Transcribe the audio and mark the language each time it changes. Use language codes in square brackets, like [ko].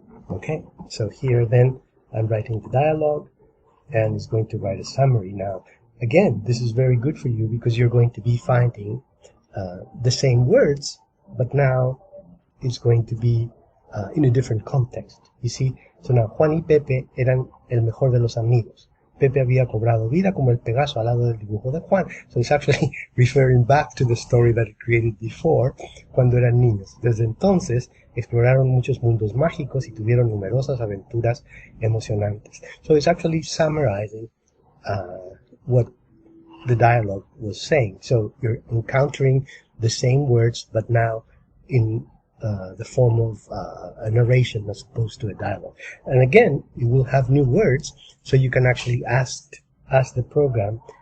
[en] Okay, so here then I'm writing the dialogue and it's going to write a summary. Now again, this is very good for you because you're going to be finding the same words, but now it's going to be in a different context. You see, so now [es] Juan y Pepe eran el mejor de los amigos. Pepe había cobrado vida como el Pegaso al lado del dibujo de Juan. [en] So it's actually referring back to the story that it created before, [es] cuando eran niños. Desde entonces, exploraron muchos mundos mágicos y tuvieron numerosas aventuras emocionantes. [en] So it's actually summarizing what the dialogue was saying. So you're encountering the same words, but now in the form of a narration as opposed to a dialogue. And again, you will have new words, so you can actually ask the program